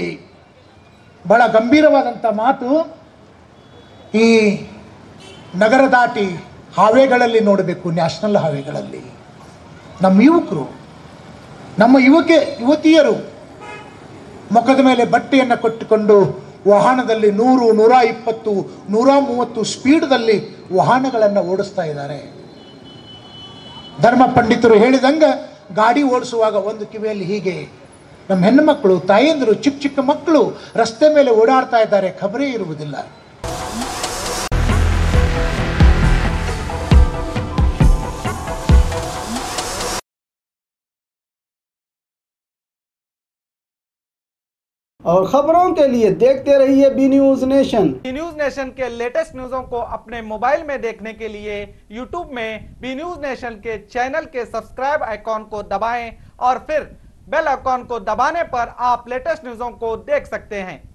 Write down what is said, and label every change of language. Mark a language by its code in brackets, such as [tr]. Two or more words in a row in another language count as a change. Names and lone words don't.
[kn] ಬಹಳ ಗಂಭೀರವಾದಂಥ ಮಾತು ಈ ನಗರ ದಾಟಿ ಹಾವೇಗಳಲ್ಲಿ ನೋಡಬೇಕು, ನ್ಯಾಷನಲ್ ಹಾವೇಗಳಲ್ಲಿ ನಮ್ಮ ಯುವಕರು, ನಮ್ಮ ಯುವತಿಯರು ಮುಖದ ಮೇಲೆ ಬಟ್ಟೆಯನ್ನು ಕಟ್ಟಿಕೊಂಡು ವಾಹನದಲ್ಲಿ 100, 120, 130 ಸ್ಪೀಡ್ದಲ್ಲಿ ವಾಹನಗಳನ್ನು ಓಡಿಸ್ತಾ ಇದ್ದಾರೆ. ಧರ್ಮ ಪಂಡಿತರು ಹೇಳಿದಂಗೆ ಗಾಡಿ ಓಡಿಸುವಾಗ ಒಂದು ಕಿವಿಯಲ್ಲಿ ಹೀಗೆ, ನಮ್ಮ ಹೆಣ್ಣು ಮಕ್ಕಳು ತಾಯಂದಿರು ಚಿಕ್ಕ ಚಿಕ್ಕ ಮಕ್ಕಳು ರಸ್ತೆ ಮೇಲೆ ಓಡಾಡ್ತಾ ಇದ್ದಾರೆ, ಖಬರೇ ಇರುವುದಿಲ್ಲ. [hi] और खबरों के लिए देखते रहिए बी न्यूज नेशन। बी न्यूज नेशन के लेटेस्ट न्यूज़ों को अपने मोबाइल में देखने के लिए यूट्यूब में बी न्यूज नेशन के चैनल के [en] subscribe icon [hi] को दबाएं और फिर [en] bell icon [hi] को दबाने पर आप लेटेस्ट न्यूज़ों को देख सकते हैं।